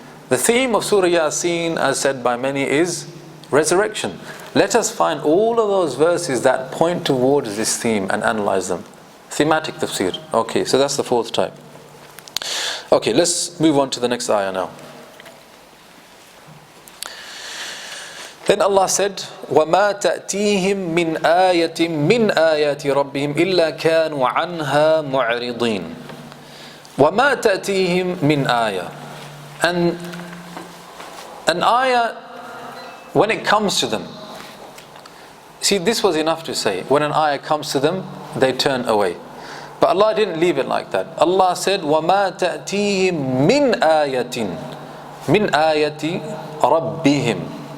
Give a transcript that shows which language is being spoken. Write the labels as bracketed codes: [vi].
[en] The theme of Surah Yaseen, as said by many, is resurrection. Let us find all of those verses that point towards this theme and analyze them. Thematic tafsir. Okay, so that's the 4th type. Okay, let's move on to the next ayah now. Then Allah said, [ar] وَمَا تَأْتِيهِم مِّنْ آيَةٍ مِّنْ آيَاتِ رَبِّهِمْ إِلَّا كَانُوا عَنْهَا مُعْرِضِينَ. وَمَا تَأْتِيهِم مِّنْ آيَةٍ. [en] And an ayah, when it comes to them, see, this was enough to say. When an ayah comes to them, they turn away. But Allah didn't leave it like that. Allah said, [ar] وَمَا تَأْتِيهِم مِّنْ آيَةٍ مِّنْ آيَةِ رَبِّهِمْ.